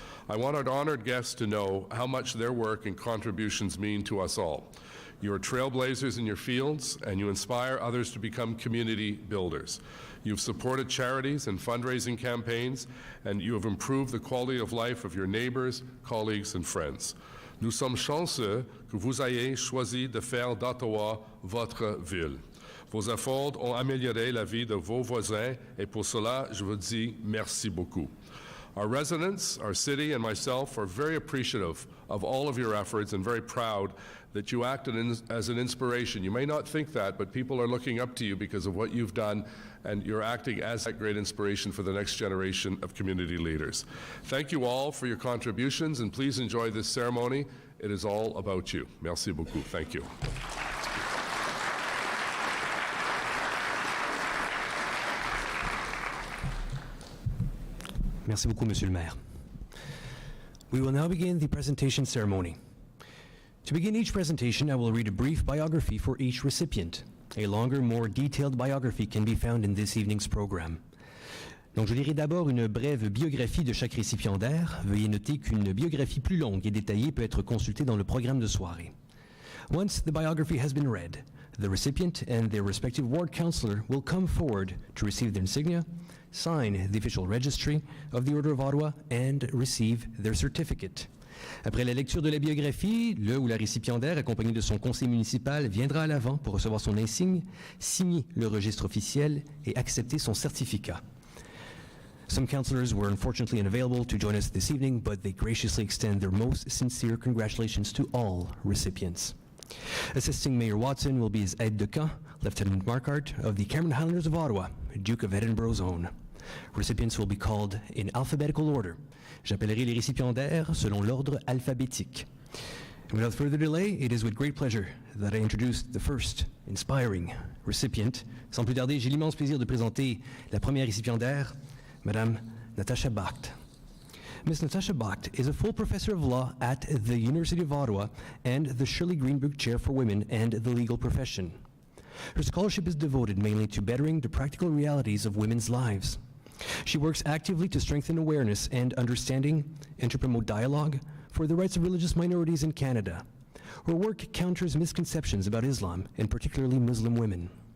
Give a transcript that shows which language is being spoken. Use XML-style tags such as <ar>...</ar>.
<en>I want our honored guests to know how much their work and contributions mean to us all. You are trailblazers in your fields, and you inspire others to become community builders. You've supported charities and fundraising campaigns, and you have improved the quality of life of your neighbors, colleagues, and friends.</en> <fr>Nous sommes chanceux que vous ayez choisi de faire d'Ottawa votre ville. Vos efforts ont amélioré la vie de vos voisins, et pour cela, je vous dis merci beaucoup.</fr> <en>Our residents, our city, and myself are very appreciative of all of your efforts and very proud that you acted as an inspiration. You may not think that, but people are looking up to you because of what you've done, and you're acting as that great inspiration for the next generation of community leaders. Thank you all for your contributions, and please enjoy this ceremony. It is all about you.</en> <fr>Merci beaucoup.</fr> <en>Thank you.</en> <fr>Merci beaucoup, Monsieur le Maire.</fr> <en>We will now begin the presentation ceremony. To begin each presentation, I will read a brief biography for each recipient. A longer, more detailed biography can be found in this evening's program.</en> <fr>Donc, je lirai d'abord une brève biographie de chaque récipiendaire. Veuillez noter qu'une biographie plus longue et détaillée peut être consultée dans le programme de soirée.</fr> <en>Once the biography has been read, the recipient and their respective ward councillor will come forward to receive their insignia, sign the official registry of the Order of Ottawa, and receive their certificate.</en> <fr>Après la lecture de la biographie, le ou la récipiendaire, accompagné de son conseiller municipal, viendra à l'avant pour recevoir son insigne, signer le registre officiel et accepter son certificat.</fr> <en>Some councillors were unfortunately unavailable to join us this evening, but they graciously extend their most sincere congratulations to all recipients. Assisting Mayor Watson will be his aide de camp, Lieutenant Markart of the Cameron Highlanders of Ottawa, Duke of Edinburgh's own. Recipients will be called in alphabetical order.</en> <fr>J'appellerai les récipiendaires selon l'ordre alphabétique.</fr> <en>And without further delay, it is with great pleasure that I introduce the first inspiring recipient.</en> <fr>Sans plus tarder, j'ai l'immense plaisir de présenter la première récipiendaire, Madame Natasha Bacht.</fr> <en>Ms. Natasha Bacht is a full professor of law at the University of Ottawa and the Shirley Greenberg Chair for Women and the Legal Profession. Her scholarship is devoted mainly to bettering the practical realities of women's lives. She works actively to strengthen awareness and understanding and to promote dialogue for the rights of religious minorities in Canada. Her work counters misconceptions about Islam, and particularly Muslim women.</en>